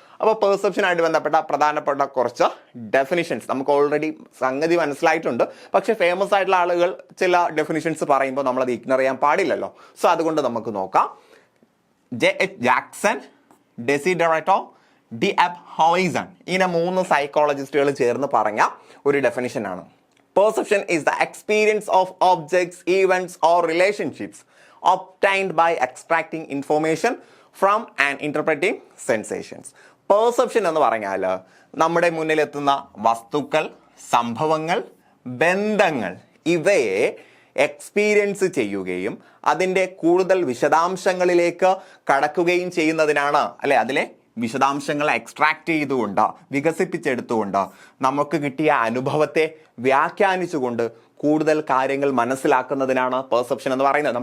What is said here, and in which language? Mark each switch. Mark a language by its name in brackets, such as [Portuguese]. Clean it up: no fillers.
[Malayalam] അപ്പോൾ പെർസെപ്ഷനായിട്ട് ബന്ധപ്പെട്ട പ്രധാനപ്പെട്ട കുറച്ച് ഡെഫിനിഷൻസ് നമുക്ക് ഓൾറെഡി സംഗതി മനസ്സിലായിട്ടുണ്ട്. പക്ഷെ ഫേമസ് ആയിട്ടുള്ള ആളുകൾ ചില ഡെഫിനിഷൻസ് പറയുമ്പോൾ നമ്മളത് ഇഗ്നോർ ചെയ്യാൻ പാടില്ലല്ലോ. സോ അതുകൊണ്ട് നമുക്ക് നോക്കാം. J.H. ജാക്സൺ, ഡെസിഡെററ്റോ, ഡി.എഫ്. ഹോയിസൺ, ഇങ്ങനെ 3 സൈക്കോളജിസ്റ്റുകൾ ചേർന്ന് പറഞ്ഞ ഒരു ഡെഫിനിഷനാണ്. [English] Perception is the experience of objects, events or relationships obtained by extracting information from and interpreting sensations. [Malayalam] Perception എന്ന് പറഞ്ഞാൽ നമ്മുടെ മുന്നിലെത്തുന്ന വസ്തുക്കൾ, സംഭവങ്ങൾ, ബന്ധങ്ങൾ ഇവയെ എക്സ്പീരിയൻസ് ചെയ്യുകയും അതിൻ്റെ കൂടുതൽ വിശദാംശങ്ങളിലേക്ക് കടക്കുകയും ചെയ്യുന്നതിനാണ്, അല്ലെ, അതിലെ വിശദാംശങ്ങൾ എക്സ്ട്രാക്ട് ചെയ്തുകൊണ്ട്, വികസിപ്പിച്ചെടുത്തുകൊണ്ട്, നമുക്ക് കിട്ടിയ അനുഭവത്തെ വ്യാഖ്യാനിച്ചുകൊണ്ട് കൂടുതൽ കാര്യങ്ങൾ മനസ്സിലാക്കുന്നതിനാണ് പെർസെപ്ഷൻ എന്ന് പറയുന്നത്.